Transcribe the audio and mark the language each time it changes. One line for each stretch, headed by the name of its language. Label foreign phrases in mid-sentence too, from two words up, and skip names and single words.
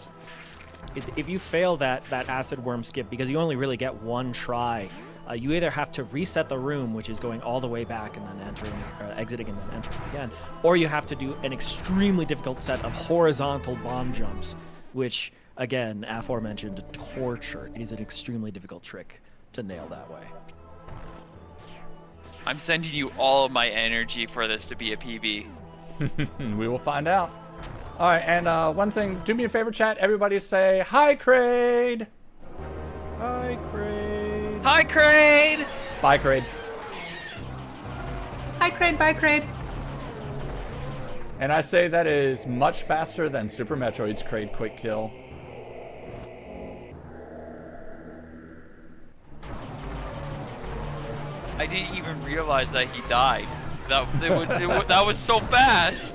English: If you fail that acid worm skip, because you only really get 1 try, you either have to reset the room, which is going all the way back and then exiting and then entering again, or you have to do an extremely difficult set of horizontal bomb jumps, which, again, aforementioned torture. It is an extremely difficult trick to nail that way. I'm sending you all of my energy for this to be a PB. We will find out. All right, and one thing, do me a favor, chat. Everybody say, hi, Kraid! Hi, Kraid! Hi, Kraid! Bye, Kraid. Hi, Kraid. Bye, Kraid. And I say that is much faster than Super Metroid's Kraid quick kill. I didn't even realize that he died. That was so fast.